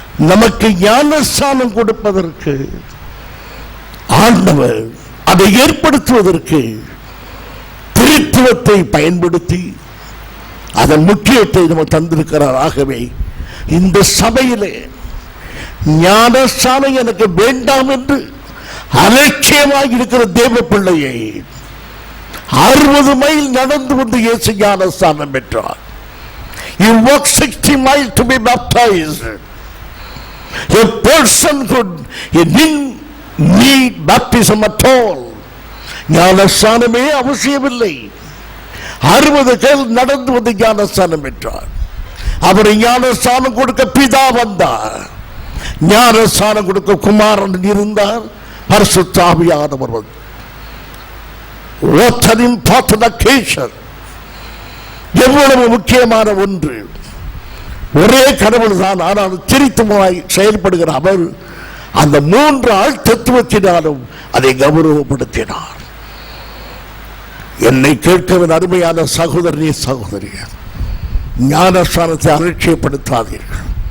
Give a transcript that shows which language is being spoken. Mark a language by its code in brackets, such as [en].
[ta] நமக்கு ஞானஸ்நானம் கொடுப்பதற்கு, ஆண்டவர் அதை ஏற்படுத்துவதற்கு திரித்துவத்தை பயன்படுத்தி அதன் முக்கியத்தை நம்ம தந்திருக்கிறார். ஆகவே இந்த சபையிலே ஞானஸ்நானம் எனக்கு வேண்டாம் என்று அலட்சியமாக இருக்கிற தேவ பிள்ளையை 60 மைல் நடந்து வந்து இயேசு ஞானஸ்நானம் பெற்றார். [en] He walked 60 miles to be baptized. A person didn't need baptism at all. [ta] ஞானஸ்நானமே அவசியமில்லை. 60 கைல் நடந்து வந்து ஞானஸ்நானம் பெற்றார். அவர் ஞானஸ்நானம் கொடுக்க பிதா வந்தார், ஞானஸ்நானம் கொடுக்க குமாரன் இருந்தார், பரிசுத்த ஆவியானவர் வந்தார். [en] What an important occasion! [ta] எவ்வளவு முக்கியமான ஒன்று. ஒரே கடவுள் தான், ஆனால் திரித்துவமாய் செயல்படுகிற அவர் அந்த 3 ஆள் தத்துவத்தினாலும் அதை கௌரவப்படுத்தினார். என்னை கேட்கவின் அருமையான சகோதரனே, சகோதரியார், ஞானஸ்நானத்தை அலட்சியப்படுத்தாதீர்கள்.